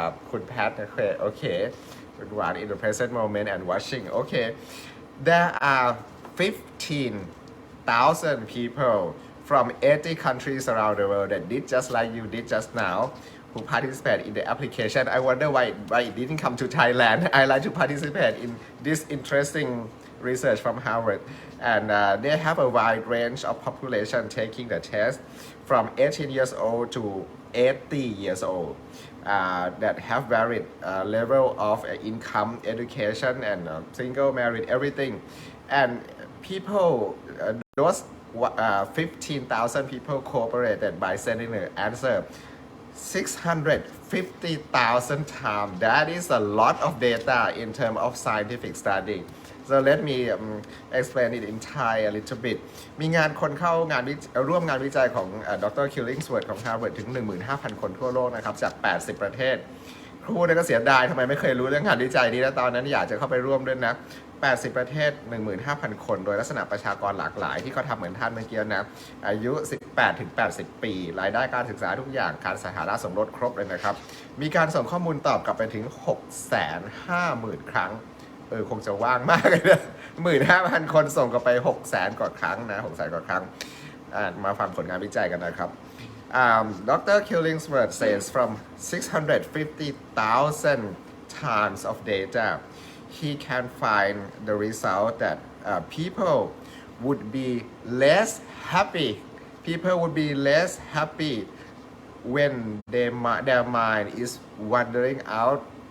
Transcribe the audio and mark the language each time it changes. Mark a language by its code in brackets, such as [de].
[th] คุณแพทโอเคโอเคคุณหวาน [en] in the present moment and watching okay there are 15,000 people from 80 countries around the world that did just like you did just now who participate in the application. I wonder why it didn't come to Thailand. I like to participate in this interesting research from Harvard. And they have a wide range of population taking the test from 18 years old to 80 years old that have varied level of income, education, and single, married, everything. And people, those 15,000 people cooperated by sending the answer 650,000 times. That is a lot of data in terms of scientific study. So let me explain it in Thai a little bit. [th] มีงานคนเข้างานร่วมงานวิจัยของดร.Killingsworth ของ Harvard ถึง 15,000 คนทั่วโลกนะครับจาก 80 ประเทศครูเนี่ยก็เสียดายทำไมไม่เคยรู้เรื่องงานวิจัยนี้นะตอนนั้นอยากจะเข้าไปร่วมด้วยนะ80 ประเทศ 15,000 คนโดยลักษณะประชากรหลากหลายที่เขาทำเหมือนท่านเมื่อกี้นะอายุ 18-80 ปีรายได้การศึกษาทุกอย่างการสถานะสมรสครบเลยนะครับมีการส่งข้อมูลตอบกลับไปถึง 650,000 ครั้งคงจะว่างมากเลยนะ 15,000 คนส่งกลับไป 600,000 กว่าครั้งนะ 600,000 กว่าครั้งมาฟังผลงานวิจัยกันนะครับDr. [en] Killingsworth says from 650,000 tons of data he can find the result that people would be less happy when their mind is wandering out